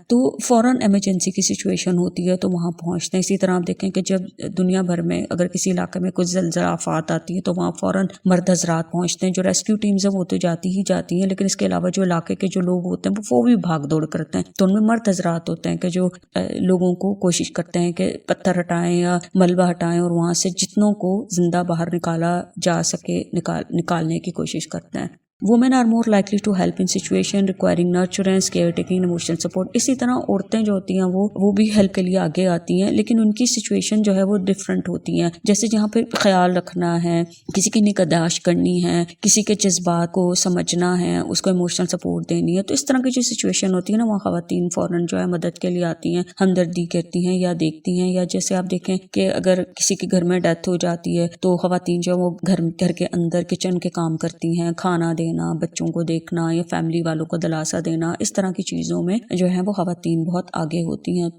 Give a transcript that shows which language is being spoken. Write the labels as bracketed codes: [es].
[ur] تو فوراً ایمرجنسی کی سچویشن ہوتی ہے تو وہاں پہنچتے ہیں. اسی طرح آپ دیکھیں کہ جب دنیا بھر میں اگر کسی علاقے میں کچھ زلزلہ آفات آتی ہے تو وہاں فوراً مرد حضرات پہنچتے ہیں. جو ریسکیو ٹیمز ہیں وہ تو جاتی ہی جاتی ہیں، لیکن اس کے علاوہ جو علاقے کے جو لوگ ہوتے ہیں وہ بھی بھاگ دوڑ کرتے ہیں. تو ان میں مرد حضرات ہوتے ہیں کہ جو لوگوں کو کوشش کرتے ہیں کہ پتھر ہٹائیں یا ملبہ ہٹائیں اور وہاں سے جتنوں کو زندہ باہر نکالا جا سکے نکالنے کی کوشش کرتے ہیں. [en] Women are more likely to help in situation requiring nurturance, caretaking, emotional support. [ur] اسی طرح عورتیں جو ہوتی ہیں وہ بھی ہیلپ کے لیے آگے آتی ہیں، لیکن ان کی سچویشن جو ہے وہ ڈفرینٹ ہوتی ہیں. جیسے جہاں پہ خیال رکھنا ہے، کسی کی نگہداشت کرنی ہے، کسی کے جذبات کو سمجھنا ہے، اس کو ایموشنل سپورٹ دینی ہے، تو اس طرح کی جو سچویشن ہوتی ہے نا وہاں خواتین فوراً جو ہے مدد کے لیے آتی ہیں، ہمدردی کرتی ہیں یا دیکھتی ہیں. یا جیسے آپ دیکھیں کہ اگر کسی کے گھر میں ڈیتھ ہو جاتی ہے تو خواتین جو وہ گھر کے اندر کچن کے کام کرتی ہیں، کھانا دینا، بچوں کو دیکھنا یا فیملی والوں کو دلاسا دینا، اس طرح کی چیزوں میں جو ہے وہ خواتین بہت آگے ہوتی ہیں.